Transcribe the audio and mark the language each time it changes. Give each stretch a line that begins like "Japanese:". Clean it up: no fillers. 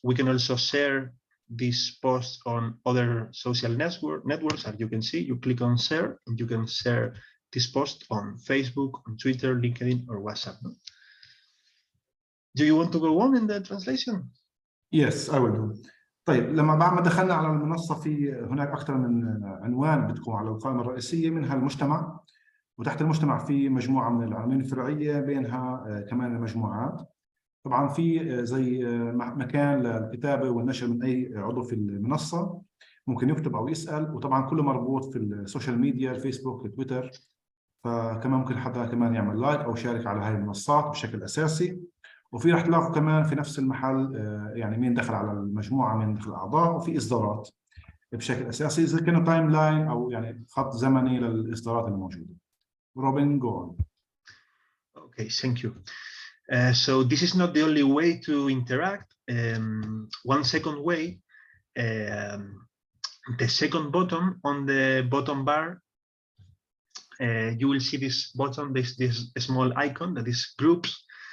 English: We can also share these posts on other social networks. As you can see, you click on share, and you can share this post on Facebook, on Twitter, LinkedIn, or WhatsApp. No? Do you want to go on in the translation? Yes, I will do.
Arabic: طيب لما بعد ما دخلنا على المنصة، في هناك أكثر من عنوان بتكون على القائمة الرئيسية، منها المجتمع، وتحت المجتمع في مجموعة من العناوين الفرعية، بينها كمان المجموعات. طبعا في زي مكان للكتابه والنشر من اي عضو في المنصه، ممكن يكتب او يسال، وطبعا كله مربوط في السوشيال ميديا، الفيسبوك، التويتر. فكمان ممكن حدا كمان يعمل لايك او يشارك على هاي المنصات بشكل اساسي. وفي رح تلاقوا كمان في نفس المحل يعني مين دخل على المجموعه، مين دخل اعضاء، وفي اصدارات بشكل اساسي زي كانه تايم لاين او يعني خط زمني للاصدارات الموجوده.
English: روبن جو. Okay, thank you. So this is not the only way to interact. One second way, the second button on the bottom bar, you will see this button, this small icon that is groups.